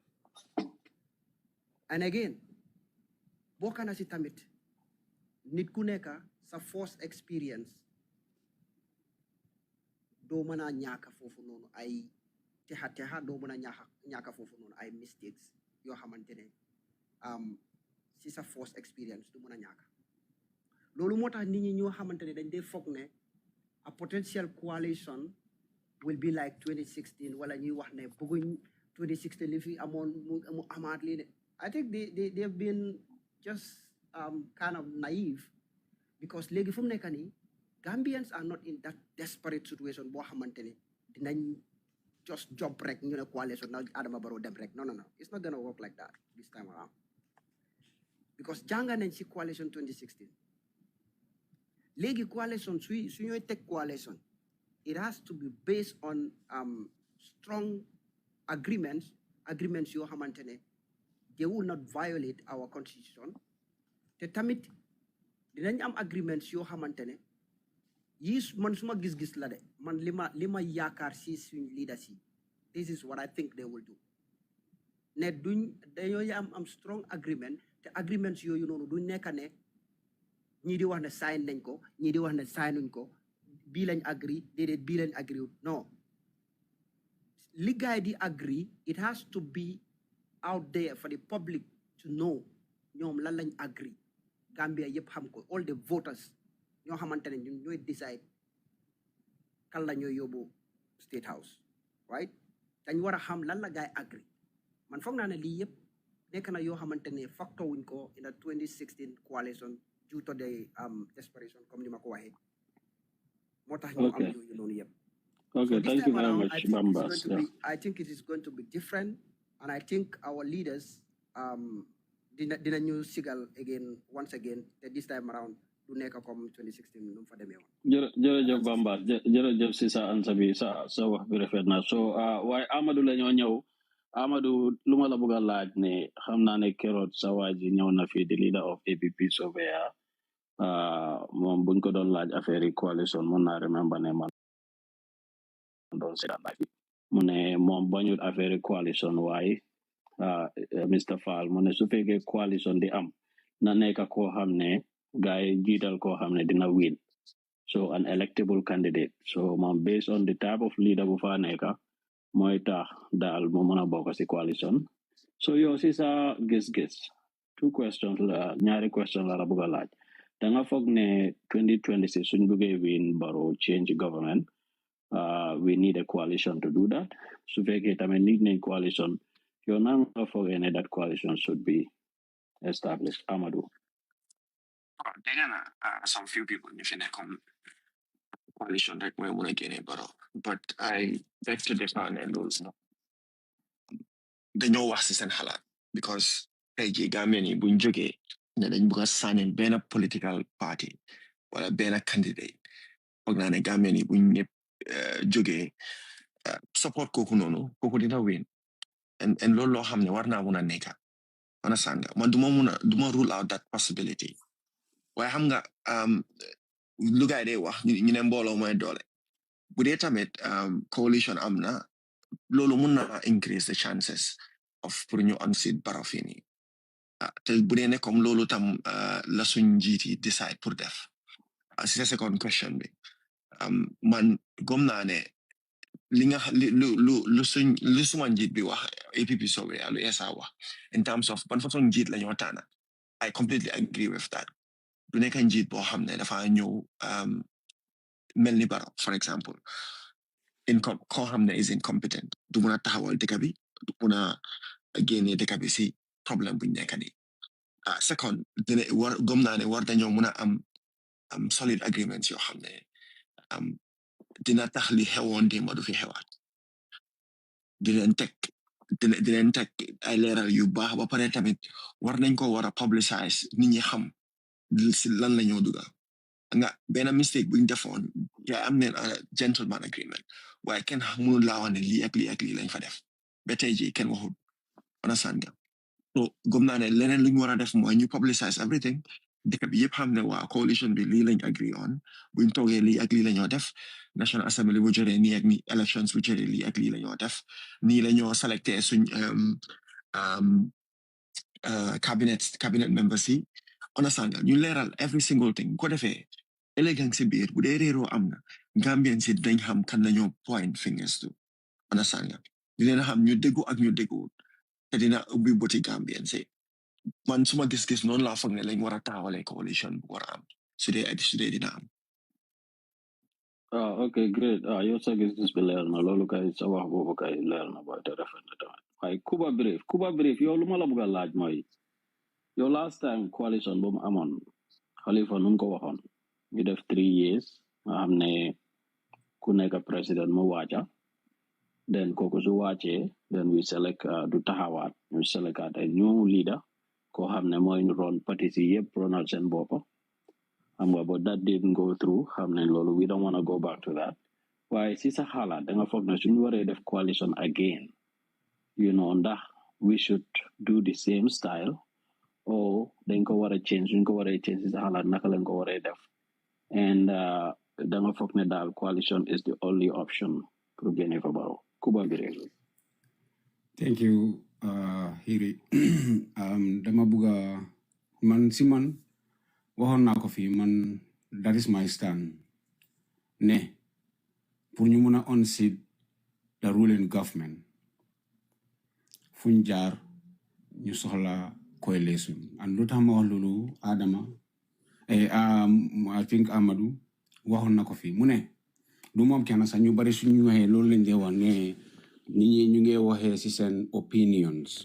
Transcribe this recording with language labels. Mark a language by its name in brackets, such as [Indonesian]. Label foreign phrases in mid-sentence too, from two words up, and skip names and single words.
[English] and again [Wolof] bokk na si tamit nit ku nekk sa [English] first experience [Wolof] doo mën a ñàkk foofu noonu ay texa doo mën a ñàkk foofu noonu ay mistakes yoo xamante ne si sa [English] first experience [Wolof] du mën a ñàkk loolu moo tax nit ñi ñoo xamante ne dañ dee foog ne [English] a potential coalition will be like 2016 [Wolof] wala ñuy wax ne bëgguñ 2016 li fi amoon mu amaat lii ne [English] I think they've been just kind of naive because [Wolof] léegi fu mu nekk nii [English] Gambians are not in that desperate situation [Wolof] boo xamante ne dinañ [English] just jump [Wolof] rek ñu ne coalition na Adama Barrow dem rek [English] no it's not gonna work like that this time around because [Wolof] jànga nañ si coalition 2016 léegi coalition su ñooy teg coalition [English] it has to be based on strong agreements [Wolof] yoo xamante ne [English] they will not violate our constitution [Wolof] te tamit dinañ am agreements yoo xamante ne yii man suma gis-gis la de man li ma yaakaar si suñ leaders yi [English] this is what I think they will do [Wolof] ne dañoo am [English] strong agreement [Wolof] te agreements yooyu noonu duñ nekk ne ñii di wax ne sign nañ ko ñii di wax ne signuñ ko bii lañ agree déedéet bii lañ agree non li gaay di agree [English] it has to be out there for the public to know [Wolof] ñoom lan lañ agree Gambia yëpp xam ko [English] all the voters [Wolof] ñoo xamante ne ñun ñooy decide kan la ñooy yóbbu State House right dañ war a xam lan la gaay agree man foog naa ne lii yëpp nekk na yoo xamante ne factor wuñ ko [English] in the 2016 coalition due to the desperation [Wolof] comme ni ma ko waxee moo tax ñu am yooyu noonu yëpp. [English] Okay, thank you very much, Bambas. I think it is going to be different, and I think our leaders [Wolof] dina ñu sigal [English] once again this time around [Wolof] du nekk comme 2016 nu mu fa demee woon. jërëjëf Bambas jërëjëf si sa ansa bi sa wax bi rafet na so waaye Amadou la ñoo ñëw Amadou lu ma la bëgg a laaj ne xam naa ne keroog sa waa ji ñëw na fii di [English] leader of [Wolof] APP Sobeyaa moom buñ ko doon laaj affaire yi coalition mun naa remember ne man doon seetaan laaj bi mu ne moom bañul affaire coalition waaye Mr Fall mu ne su fekkee coalition di am na nekk koo xam ne gars yi jiital koo xam ne dina win [English] so an electable candidate [Wolof] so moom [English] based on the type of leader [Wolof] bu fa nekk mooy tax daal mu mën a bokk si coalition so yow si sa gis-gis ñaari question la bëgg a laaj da nga foog ne 2026 suñ bëggee [English] win Barrow change government we need a coalition to do that [Wolof] su fekkee tamit need nañ coalition yow nan nga foogee ne [English] that coalition should be established [Wolof] Amadou. Dégg naa [English] some few people [Wolof] ñu fi nekkoon coalition rek mooy mun a génne Barrow but [English] I beg to differ [Wolof] ne loolu dañoo wax si seen xalaat because tey jii Gambien yi buñ jógee ne dañ bëgg a sànni benn [English] political party [Wolof] wala benn candidate foog naa ne Gambien yi buñ ñëpp jógee support kooku noonu kooku dina [English] win and [Wolof] loolu loo xam ne war naa mun a nekk understand nga man duma [English] rule out that possibility [Wolof] waaye xam nga lu gaay day wax ñu ne mbooloo mooy doole bu dee tamit coalition am na loolu mun na [English] increase the chances of [Wolof] pour ñu unseat Barrow fii nii te bu dee ne comme loolu tam la suñ njiit yi decide pour def si sa [English] second question [Wolof] bi man gom naa ne li nga lu suma njiit bi wax APP Sobeyaa lu ESA wax [English] in terms of [Wolof] ban façon njiit la ñoo tànn [English] I completely agree with that [Wolof] du nekk njiit boo xam ne dafa ñëw mel ni Barrow [English] for example [Wolof] koo xam ne [English] is incompetent [Wolof] du mun a taxawal dëkk bi du mun a génne dëkk bi si problème buñ nekk nii second gom naa ne war dañoo mun a am [English] solid agreements [Wolof] yoo xam ne dina tax li xewoon démb du fi xewaat di leen teg dinañ teg ay leeral yu baax ba pare tamit war nañ ko war a publicize nit ñi xam si lan la ñoo dugal nga benn mistake buñ defoon yaa am neen [English] gentleman agreement [Wolof] waaye kenn mënul laa wax ne lii ak lii ak lii lañ fa def ba tey jii kenn waxul understand nga so gëm naa ne leneen luñ war a def mooy ñu [English] publicize everything [Wolof] dëkk bi yëpp xam ne waa coalition bi lii lañ [English] agree on [Wolof] buñ toogee lii ak lii la ñoo def National Assembly bu jotee nii ak nii elections bu jotee lii ak lii la ñoo def nii la ñoo selecté suñ [English] cabinet members [Wolof] yi understand nga ñu leeral [English] every single thing [Wolof] ko defee ëllëg si biir bu dee réeroo am na Gambien si dañ xam kan nañoo [English] point fingers to understand [Wolof] nga di leen xam ñu déggu ak ñu déggu te dina ubbi boti Gambien si man suma gis-gis noonu laa foog ne lañ war a taxawalee coalition bu war a am su dee dina am. [English] Okay, great. [Wolof] Yow sa gis-gis bi leer na loolu kay sa wax boobu kay leer na booy te rafet na tamit waaye Cuba Brief yow lu ma la bëgg a laaj mooy yow [English] last time [Wolof] coalition bu mu amoon Halifa nu mu ko waxoon ñu def 3 years nga xam ne ku nekk président mu waaca then kooku su wàccee [English] then we select [Wolof] du taxawaat ñu select ay new leader koo xam ne mooy ñu ron parti si yëpp ronal seen boppa xam nga [English] but that didn't go through [Wolof] xam ne loolu [English] we don't want to go back to that [Wolof] waaye si sa xalaat da nga foog ne suñu waree def [English] coalition again you know [Wolof] ndax [English] we should do the same style [Wolof] or dañ ko war a change suñ ko waree change si sa xalaat naka lañ ko waree def and da nga foog ne daal [English] coalition is the only option [Wolof] pour génne fa Barrow Kuba Brief. [English] Thank you, Hiri. [Wolof] Dama buga man waxoon naa ko fii man [English] that is my stand [Wolof] ne pour ñu mun a [English] unseat the ruling government [Wolof] fuñ jaar ñu soxla coalition and lu tax ma wax loolu Adama [English] I think [Wolof] Amadou waxoon na ko fii mu ne du moom kenn sax ñu bari suñu waxee loolu lañ dee wax ne nit ñi ñu ngi waxee si seen opinions.